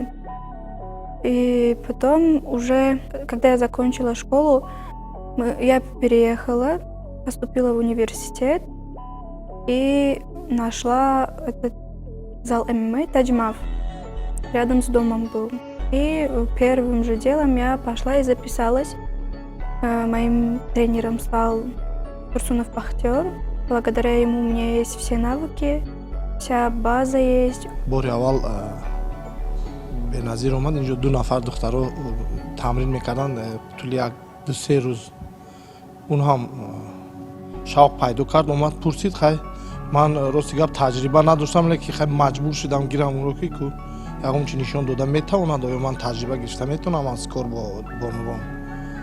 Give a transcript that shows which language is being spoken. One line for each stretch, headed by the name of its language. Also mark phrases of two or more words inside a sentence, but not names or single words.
Russian: И потом уже, когда я закончила школу, я переехала, поступила в университет и нашла этот зал ММА Таджмав. Рядом с домом был. И первым же делом я пошла и записалась. Моим тренером стал Турсунов Бахтиёр. Благодаря ему у меня есть все навыки, вся база есть.
Tajik: бори аввал беназир омад инҷо 2 нафар духтаро тамрин мекарданд тӯли 1-2 рӯз. он ҳам шавқ пайдо кард, омад пурсид, хай ман рости гап таҷриба надоштам, лекин хай маҷбур шудам гирам онро, ки ку ягон чи нишон дода метавонад, оё ман таҷриба гирифта метавонам аз кор бо нугом.